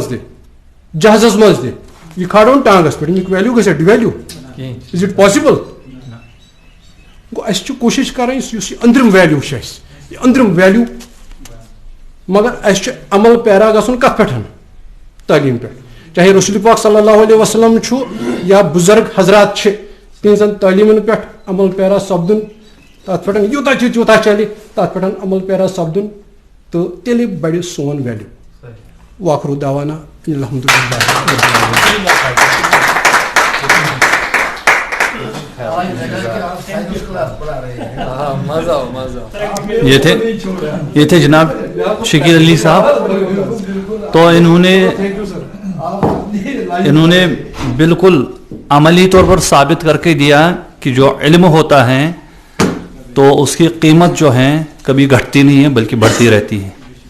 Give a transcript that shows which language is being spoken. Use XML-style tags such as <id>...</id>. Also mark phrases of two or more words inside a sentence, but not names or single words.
<ks>تہِ جہازس منٛز تہِ یہِ کھالون ٹانگس پٮ۪ٹھ امیُک ویلیوٗ گژھِ ڈِویلیوٗ</ks> <en>is it possible</en> <ks>گوٚو اَسہِ چھِ کوٗشِش کرٕنۍ یُس یہِ أنٛدرِم ویلیوٗ چھُ اَسہِ یہِ أنٛدرِم ویلیوٗ مگر اَسہِ چھُ عمل پیرا گژھُن کتھ پٮ۪ٹھ تعلیٖم پٮ۪ٹھ چاہے رسول پاک</ks> <ar>صلی اللہ علیہ وسلم</ar> <ks>چھُ یا بُزرگ حضرات چھِ تِہنٛزن تعلیٖمن پٮ۪ٹھ عمل پیرا سپدُن تتھ پٮ۪ٹھ یوٗتاہ چھُ تیوٗتاہ چلہِ تتھ پٮ۪ٹھ عمل پیرا سپدُن تہٕ تیٚلہِ بڑِ سون ویلیوٗ</ks> <ar>واخرو دعوانا الحمدللہ</ar> <ur>یہ تھے جناب شکیل علی صاحب تو انہوں نے بالکل عملی طور پر ثابت کر کے دیا کہ جو علم ہوتا ہے تو اس کی قیمت جو ہے کبھی گھٹتی نہیں ہے بلکہ بڑھتی رہتی ہے.</ur>